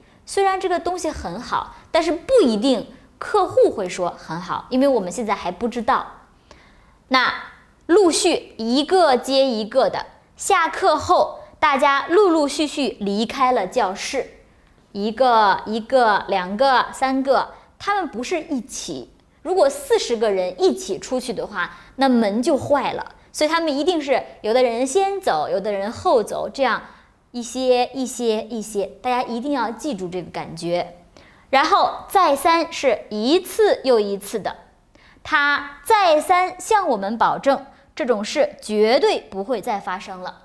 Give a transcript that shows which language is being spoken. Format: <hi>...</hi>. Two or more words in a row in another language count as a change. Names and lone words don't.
<zh>雖然這個東西很好，但是不一定客戶會說很好，因為我們現在還不知道。那陸續一個接一個的，下課後大家陸陸續續離開了教室，一個、2個、3個，他們不是一起。如果40个人一起出去的话，那门就坏了。所以他们一定是有的人先走，有的人後走，這樣一些，大家一定要記住這個感覺。然後再三是一次又一次的，他再三向我們保證這種事絕對不會再發生了。</zh>